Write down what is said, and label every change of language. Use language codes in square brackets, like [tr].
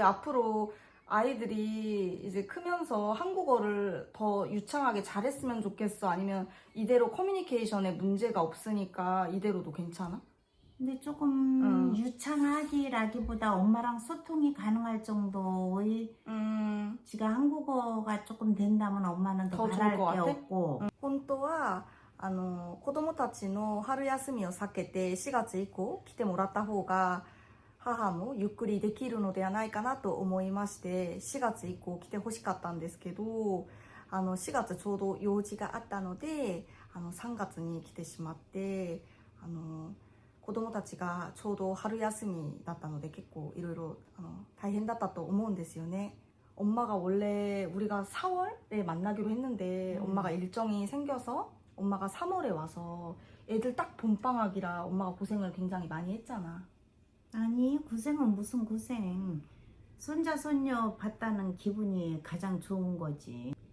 [ko] 앞으로 아이들이 이제 크면서 한국어를 더 유창하게 잘했으면 좋겠어? 아니면 이대로 커뮤니케이션에 문제가 없으니까 이대로도 괜찮아? 근데 조금 유창하기라기보다 엄마랑 소통이 가능할 정도의 지가 한국어가 조금 된다면 엄마는 더 바랄 좋을 것 게 같아? 없고 [ja] 本当は子供たちの春休みを避けて4月以降来てもらった方が母もゆっくりできるのではないかなと思いまして4月以降来てほしかったんですけど4月ちょうど用事があったので3月に来てしまって子供たちがちょうど春休みだったので結構いろいろ大変だったと思うんですよね. [ko] 엄마가 원래 우리가 4월에 만나기로 했는데 엄마가 일정이 생겨서 엄마가 3월에 와서 애들 딱 봄방학이라 엄마가 고생을 굉장히 많이 했잖아. 아니 고생은 무슨 고생. 손자 손녀 봤다는 기분이 가장 좋은 거지.